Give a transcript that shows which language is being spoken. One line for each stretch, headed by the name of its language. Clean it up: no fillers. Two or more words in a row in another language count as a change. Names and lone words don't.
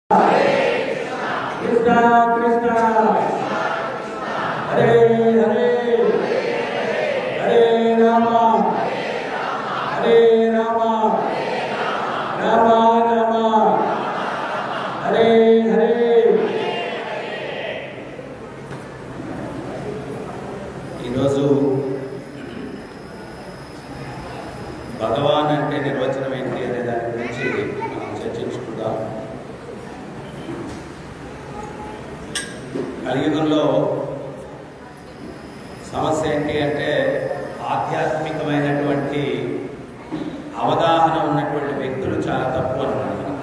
Sanskrit: कृष्णा कृष्णा हरे हरे हरे राम राम राम हरे हरे।
Telugu: ఈరోజు భగవాన్ అంటే నిర్వచనం ఏంటి అనే దాని గురించి మనం చర్చించుకుందాం. కలియుగంలో సమస్య ఏంటి అంటే ఆధ్యాత్మికమైనటువంటి అవగాహన ఉన్నటువంటి వ్యక్తులు చాలా తక్కువ అన్నమాట.